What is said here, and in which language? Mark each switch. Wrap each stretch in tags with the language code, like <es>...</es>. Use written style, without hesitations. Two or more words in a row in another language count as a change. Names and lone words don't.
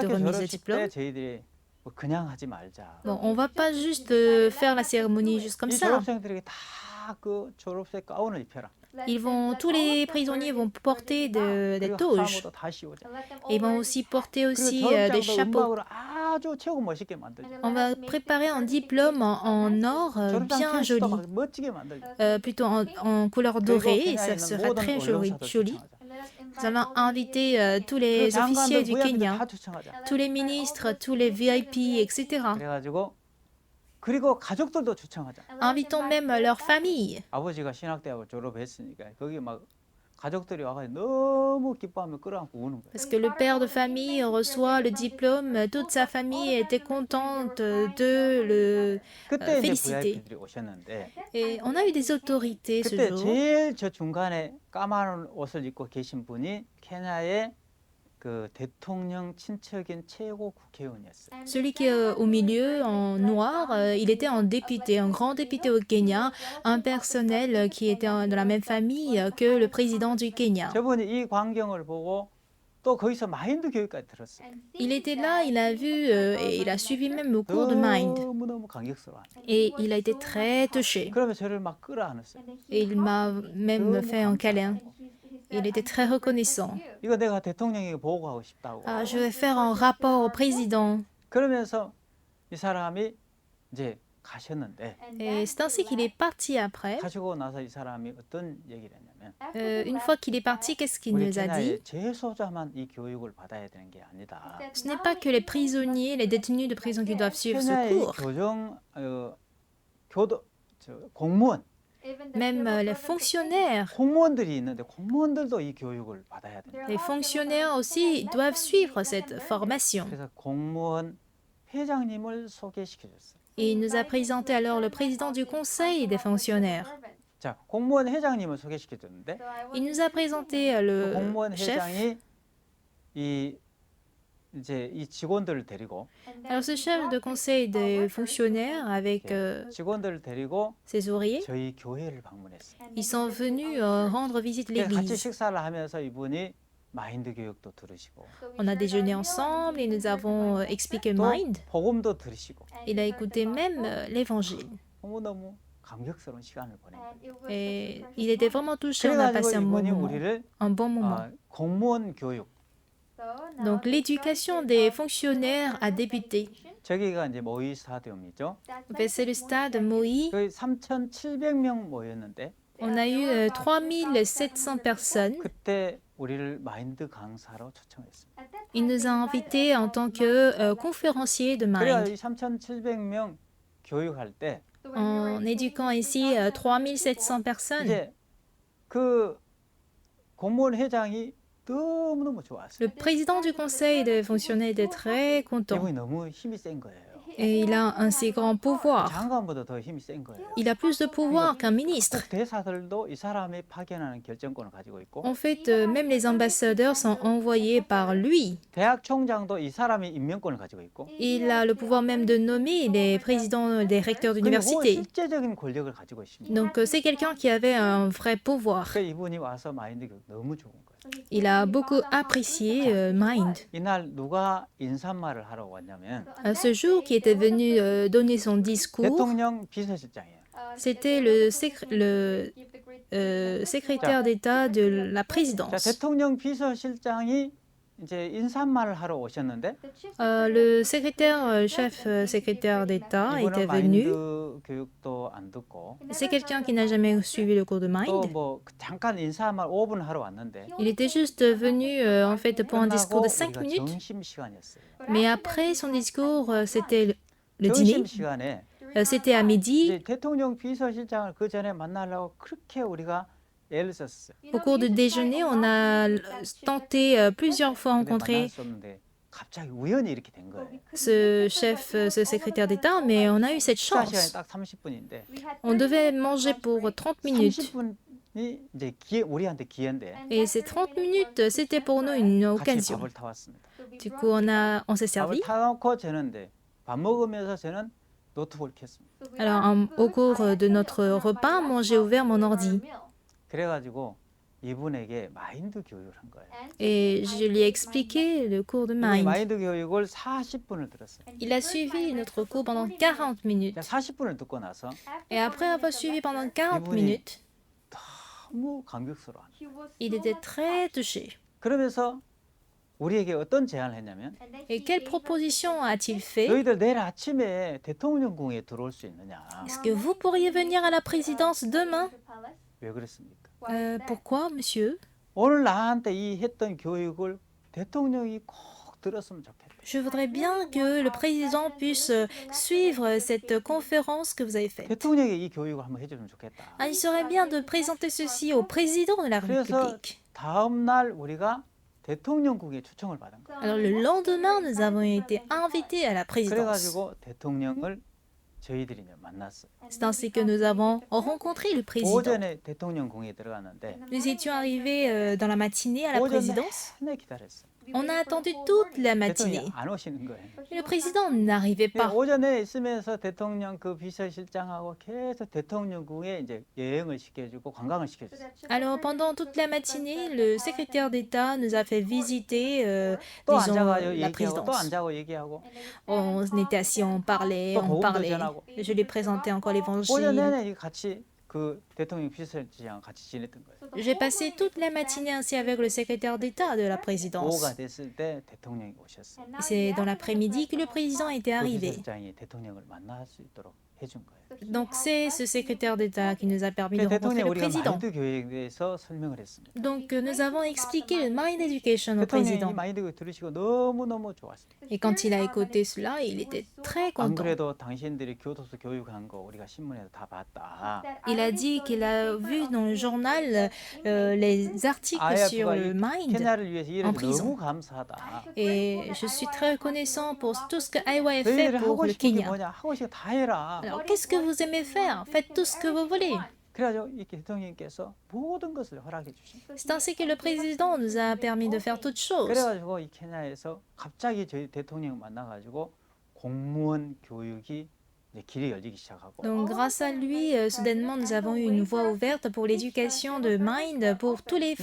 <ko>신학교</ko> <fr>remise des</fr> <ko>졸업식</ko> <fr>diplômes.</fr> <ko>때 저희들이 뭐 그냥 하지 말자.</ko> <fr>Bon, on va pas juste faire la cérémonie juste comme</fr> <ko>이</ko> <fr>ça.</fr> <ko>졸업생들에게 다 그 졸업식 가운을 입혀라.</ko> <fr>Tous les prisonniers vont porter des</fr> <ko>그리고</ko> <fr>toges.</fr> <ko>하모도 다 씌우자.</ko> <fr>Et ils vont aussi porter aussi</fr> <ko>그리고</ko> <fr>des</fr> <ko>졸업장도</ko> <fr>chapeaux.</fr> <ko>음악으로 아주 최고 멋있게 만들자.</ko> <fr>On va préparer un diplôme en or</fr> <ko>졸업장</ko> <fr>bien</fr> <ko>케이스도</ko> <fr>joli,</fr> <ko>막 멋지게 만들자.</ko> <fr>plutôt en couleur</fr> <ko>그리고</ko> <fr>dorée,</fr> <ko>케냐에</ko> <fr>ça</fr> <ko>있는</ko> <fr>sera</fr> <ko>모든</ko> <fr>très</fr> <ko>언론사들</ko> <fr>joli.</fr> <ko>초청하자.</ko> <fr>Nous allons inviter tous</fr> <ko>그리고</ko> <fr>les officiers</fr> <ko>장관들,</ko> <fr>du</fr> <ko>부장들</ko> <fr>Kenya,</fr> <ko>다 초청하자.</ko> <fr>tous les ministres, tous les VIP, etc.</fr> <ko>그래가지고 그리고 가족들도 초청하자.</ko> <fr>Invitons même leurs familles.</fr> <ko>아버지가 신학대학을 졸업했으니까 거기 막 가족들이 와가지고 너무 기뻐하며 끌어안고 우는 거예요.</ko> <fr>Parce que le père de famille reçoit le diplôme, toute sa famille était contente de le</fr> <ko>그때 이제</ko> <fr>féliciter.</fr> <ko>VIP들이 오셨는데</ko> <fr>Et on a eu des autorités ce</fr> <ko>그때</ko> <fr>jour.</fr> <ko>제일 저 중간에 까만 옷을 입고 계신 분이 케냐의 그 대통령 친척인 최고 국회의원이었어요.</ko> <fr>Celui qui est au milieu, en noir, il était un député, un grand député au Kenya, un personnel qui était de la même famille que le président du Kenya.</fr> <ko>저분이 이 광경을 보고 또 거기서 마인드 교육까지 들었어요.</ko> <fr>Il était là, il a vu et il a suivi même le cours de Mind.</fr> <ko>너무너무 감격스러워.</ko> <fr>Et il a été très touché.</fr> <ko>그러면 저를 막 끌어안았어요.</ko> <fr>Et il m'a même fait un câlin. Il était très reconnaissant.</fr> <ko>이거 내가 대통령에게 보고하고 싶다고.</ko> <fr>Ah, je vais faire un rapport au président.</fr> <ko>그러면서 이 사람이 이제 가셨는데</ko> <fr>Et c'est ainsi qu'il est parti après.</fr> <ko>가시고 나서 이 사람이 어떤 얘기를 했냐면</ko> <fr>Une fois qu'il est parti, qu'est-ce qu'il</fr> <ko>우리</ko> <fr>nous a dit?</fr> <ko>케냐의 재소자만 이 교육을 받아야 되는 게 아니다.</ko> <fr>Ce n'est pas que les prisonniers, les détenus de prison qui doivent suivre ce</fr> <ko>케냐의 이</ko> <fr>cours.</fr> <ko>공무원,</ko> <fr>Même les fonctionnaires.</fr> <ko>공무원들이 있는데 공무원들도 이 교육을 받아야 된다.</ko> <fr>Les fonctionnaires aussi doivent suivre cette formation.</fr> <ko>그래서 공무원 회장님을 소개시켜줬어요.</ko> <fr>Et il nous a présenté alors le président du conseil des fonctionnaires.</fr> <ko>자, 공무원 회장님을 소개시켜줬는데</ko> <fr>Il nous a présenté</fr> <ko>그</ko> <fr>le</fr> <ko>공무원</ko> <fr>chef.</fr> <ko>회장이 이제 이 직원들을 데리고</ko> <fr>Alors ce chef de conseil des fonctionnaires avec</fr> <ko>직원들을 데리고</ko> <fr>ses ouvriers,</fr> <ko>저희 교회를 방문했어요.</ko> <fr>ils sont venus rendre visite</fr> <ko>그래서 같이</ko> <fr>l'église.</fr> <ko>식사를 하면서 이분이 마인드 교육도 들으시고</ko> <fr>On a déjeuné ensemble et nous avons expliqué</fr> <ko>또</ko> <fr>Mind.</fr> <ko>복음도 들으시고</ko> <fr>Il a écouté même l'évangile.</fr> <ko>너무너무 감격스러운 시간을 보낸 거예요.</ko> <fr>Et il était vraiment touché, on a</fr> <ko>그래가지고</ko> <fr>passé</fr> <ko>이분이 우리를</ko> <fr>un bon moment.</fr> <ko>공무원 교육</ko> <fr>Donc l'éducation des fonctionnaires a débuté.</fr> <ko>저기가 이제 모의 스타디움이죠.</ko> <fr>C'est le stade Moïse.</fr> <ko>거의 3,700명 모였는데</ko> <fr>On a eu 3700 personnes.</fr> <ko>그때 우리를 마인드 강사로 초청했습니다.</ko> <fr>Il nous a invités en tant que conférenciers de</fr> <ko>그래야</ko> <fr>Mind.</fr> <ko>이 3,700명 교육할 때</ko> <fr>En éduquant ici 3700 personnes,</fr> <ko>이제 그 공무원 회장이 너무너무 좋았어요.</ko> <fr>le président du conseil des fonctionnaires était très content.</fr> <ko>이분이 너무 힘이 센 거예요.</ko> <fr>Et il a un si grand pouvoir.</fr> <ko>장관보다 더 힘이 센 거예요.</ko> <fr>Il a plus de pouvoir qu'un ministre.</fr> <ko>꼭 대사들도 이 사람이 파견하는 결정권을 가지고 있고</ko> <fr>En fait, même les ambassadeurs sont envoyés par lui.</fr> <ko>대학 총장도 이 사람이 임명권을 가지고 있고</ko> <fr>Il a le pouvoir même de nommer les présidents des recteurs</fr> <ko>그리고</ko> <fr>d'université.</fr> <ko>실제적인 권력을 가지고 있습니다.</ko> <fr>Donc c'est quelqu'un qui avait un vrai pouvoir.</fr> <ko>그 이분이 와서 마인드 교육 너무 좋은 거예요.</ko> <fr>Il a beaucoup apprécié Mind.</fr> <ko>이날 누가 인사말을 하러 왔냐면</ko> <fr>Ce jour, qui était était venu donner son discours.</fr> <ko>대통령 비서실장이에요.</ko> <fr>C'était le secrétaire d'État de la</fr> <ko>자,</ko> <fr>présidence.</fr> <ko>대통령 비서실장이 이제 인사말을 하러 오셨는데</ko> <fr>Le chef secrétaire d'État était</fr> <ko>이분은</ko> <fr>venu.</fr> <ko>마인드 교육도 안 듣고</ko> <fr>C'est quelqu'un qui n'a jamais suivi le cours de</fr> <ko>또</ko> <fr>Mind.</fr> <ko>뭐 잠깐 인사말 5분 하러 왔는데</ko> <fr>Il était juste venu en fait pour un discours</fr> <ko>끝나고</ko> <fr>de 5</fr> <ko>우리가</ko> <fr>minutes.</fr> <ko>점심 시간이었어요.</ko> <fr>Mais après son discours, c'était le dîner.</fr> <ko>점심 시간에</ko> <fr>C'était à midi.</fr> <ko>이제 대통령 비서실장을 그 전에 만나려고 그렇게 우리가 애를 썼어요.</ko> <fr>Au cours du déjeuner, on a tenté plusieurs fois</fr> <ko>근데 만날</ko> <fr>rencontrer</fr> <ko>수 없는데 갑자기 우연히 이렇게 된 거예요.</ko> <fr>ce secrétaire d'État, mais on a eu cette</fr> <ko>식사 시간이</ko> <fr>chance.</fr> <ko>딱 30분인데</ko> <fr>On devait manger pour 30 minutes.</fr> <ko>30분이 이제 기회, 우리한테 기회인데</ko> <fr>Et ces 30 minutes, c'était pour nous une</fr> <ko>같이</ko> <fr>occasion.</fr> <ko>밥을 타왔습니다.</ko> <fr>Du coup, on s'est</fr> <ko>밥을</ko> <fr>servi.</fr> <ko>타놓고 저는데 밥 먹으면서 저는 노트북을 켰습니다.</ko> <fr>Alors, au cours de notre repas, moi, j'ai ouvert mon ordi</fr> <ko>그래가지고 이분에게 마인드 교육을 한 거예요.</ko> <fr>et je lui ai expliqué le cours de</fr> <ko>이</ko> <fr>Mind.</fr> <ko>마인드 교육을 40분을 들었어요.</ko> <fr>Il a suivi notre cours pendant 40</fr> <ko>자,</ko> <fr>minutes.</fr> <ko>40분을 듣고 나서</ko> <fr>Et après avoir suivi pendant 40</fr> <ko>이분이</ko> <fr>minutes,</fr> <ko>너무 감격스러워.</ko> <fr>il était très touché.</fr> <ko>그러면서 우리에게 어떤 제안을 했냐면</ko> <fr>Et quelle proposition a-t-il fait?</fr> <ko>너희들 내일 아침에 대통령궁에 들어올 수 있느냐.</ko> <fr>Est-ce que vous pourriez venir à la présidence demain?</fr> <ko>왜 그랬습니까?</ko> <fr>Pourquoi, monsieur?</fr> <ko>오늘 나한테 이 했던 교육을 대통령이 꼭 들었으면 좋겠다.</ko> <fr>Je voudrais bien que le président puisse suivre cette conférence que vous avez faite.</fr> <ko>대통령이 이 교육을 한번 해주면 좋겠다.</ko> <fr>Ah, il serait bien de présenter ceci au président de la</fr> <ko>그래서</ko> <fr>République.</fr> <ko>다음 날 우리가 대통령궁에 초청을 받은 거예요.</ko> <fr>Alors le lendemain, nous avons été invités à la présidence.</fr> <ko>그래가지고 대통령을 저희들이 이제 만났어요.</ko> <fr>C'est ainsi que nous avons rencontré le président.</fr> <ko>오전에 대통령궁에 들어갔는데</ko> <fr>Nous étions arrivés dans la matinée à la</fr> <ko>오전</ko> <fr>présidence.</fr> <ko>내내 기다렸어요.</ko> <fr>On a attendu toute la matinée.</fr> <ko>대통령이 안 오시는 거예요.</ko> <fr>Et le président n'arrivait pas.</fr> <ko>오전에 있으면서 대통령 그 비서실장하고 계속 대통령궁에 이제 여행을 시켜주고 관광을 시켜줬어요.</ko> <fr>Alors pendant toute la matinée, le secrétaire d'État nous a fait visiter,</fr> <ko>또</ko> <fr>disons,</fr> <ko>앉아가지고</ko> <fr>la</fr> <ko>얘기하고 또</ko> <fr>présidence.</fr> <ko>앉아고 얘기하고</ko> <fr>On était assis, on parlait,</fr> <ko>또</ko> <fr>on</fr> <ko>복음도</ko> <fr>parlait.</fr> <ko>전하고</ko> <fr>Je lui présentais encore</fr> <ko>오전</ko> <fr>l'évangile.</fr> <ko>내내 같이 그 대통령 비서실장과 같이 지냈던 거예요.</ko> <fr>J'ai passé toute la matinée ainsi avec le secrétaire d'État de la présidence.</fr> <ko>오후가 됐을 때 대통령이 오셨어요.</ko> <fr>C'est dans l'après-midi que le président était</fr> <ko>그</ko> <fr>arrivé.</fr> <ko>비서실장이 대통령을 만날 수 있도록 해준 거예요.</ko> <fr>Donc c'est ce secrétaire d'État qui nous a permis de</fr> <ko>그래서</ko> <fr>rencontrer</fr> <ko>대통령</ko> <fr>le</fr> <ko>우리가</ko> <fr>président.</fr> <ko>마인드 교육에 대해서 설명을 했습니다.</ko> <fr>Donc nous avons expliqué le</fr> <en>Mind Education</en> <fr>au</fr> <ko>대통령이</ko> <fr>président.</fr> <ko>이 마인드 교육 들으시고 너무너무 좋았어요.</ko> <fr>Et quand il a écouté cela, il était très</fr> <ko>안</ko> <fr>content.</fr> <ko>그래도 당신들이 교도소 교육한 거 우리가 신문에서 다 봤다.</ko> <fr>Il a dit qu'il a vu dans le journal les articles sur</fr> <ko>아야프가</ko> <fr>le</fr> <ko>이</ko> <fr>Mind.</fr> <ko>케냐를 위해서</ko> <fr>en</fr> <ko>일해서</ko> <fr>prison.</fr> <ko>너무 감사하다.</ko> <fr>Et je suis très reconnaissant pour tout ce que IYF fait</fr> <ko>너희들이</ko> <fr>pour</fr> <ko>하고</ko> <fr>le</fr> <ko>싶은 게</ko> <fr>Kenya.</fr> <ko>뭐냐? 하고 싶은 거 다 해라.</ko> <fr>Alors qu'est-ce que vous aimez faire? Faites tout ce que vous voulez.</fr> <ko>그래가지고 이 대통령께서 모든 것을 허락해 주신 거예요.</ko> <fr>C'est ainsi que le président nous a permis de faire toutes choses.</fr> <ko>그래가지고 이 케냐에서 갑자기 저희 대통령 만나가지고 공무원 교육이 이제 길이 열리기 시작하고</ko> <fr>Donc grâce à lui, soudainement, nous avons eu une voie ouverte pour l'éducation de Mind pour tous les</fr>